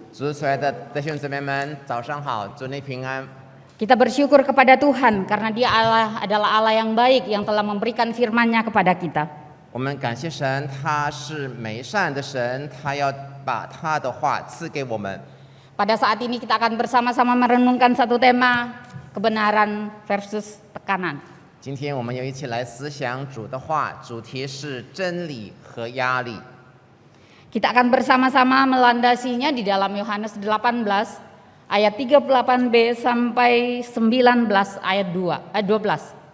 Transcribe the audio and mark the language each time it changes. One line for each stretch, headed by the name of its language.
Chinese: 主所爱的弟兄姊妹们，早上好，祝你平安。
Indonesian: Kita bersyukur kepada Tuhan karena Dia adalah Allah yang baik yang telah memberikan firman-Nya kepada kita.
Chinese: 我们感谢神，他是美善的神，他要把他的话赐给我们。
Indonesian: Pada saat ini kita akan bersama-sama merenungkan satu tema, kebenaran versus tekanan.
Chinese: 今天我们又一起来思想主的话，主题是真理和压力。
Indonesian: Kita akan bersama-sama melandasinya di dalam Yohanes 18 ayat 38b sampai 19 ayat 12.